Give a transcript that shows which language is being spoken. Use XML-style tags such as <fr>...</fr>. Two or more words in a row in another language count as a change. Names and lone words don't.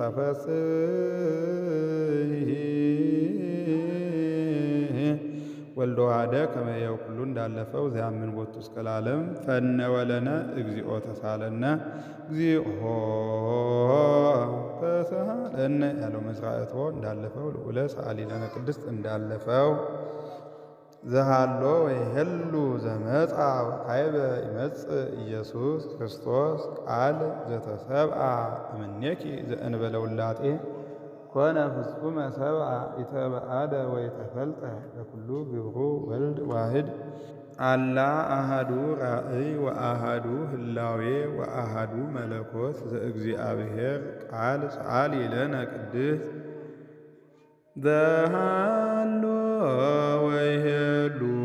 <gez>ወልዶ ዋህደ ከመ ይሕያው ኩሉ እንዳለፈው ዘያምን ቦቱ እስከ ለዓለም ፈነወ ለነ እግዚኦ ተሳለነ እግዚኦ ተሳለነ ያለው መዝራእቶ እንዳለፈው ልዑለ ሰአሊ ለነ ቅድስት እንዳለፈው ዘሃሎ ወይሄሉ ዘመጻ ወካዕበ ይመጽእ ኢየሱስ ክርስቶስ ቃል ዘተሰብአ እምኔኪ ዘእንበለ ውላጤ ኮነ ፍጹመ ሰብአ ኢተበአደ ወይተፈልጠ ለኩሉ ግብሩ ወልድ ዋህድ አላ አሃዱ ራእይ ወአሃዱ ህላዌ ወአሃዱ መለኮት ዘእግዚአብሔር ቃል ሰአሊ ለነ ቅድስት ዘሃሎ ወይሄሉ</gez>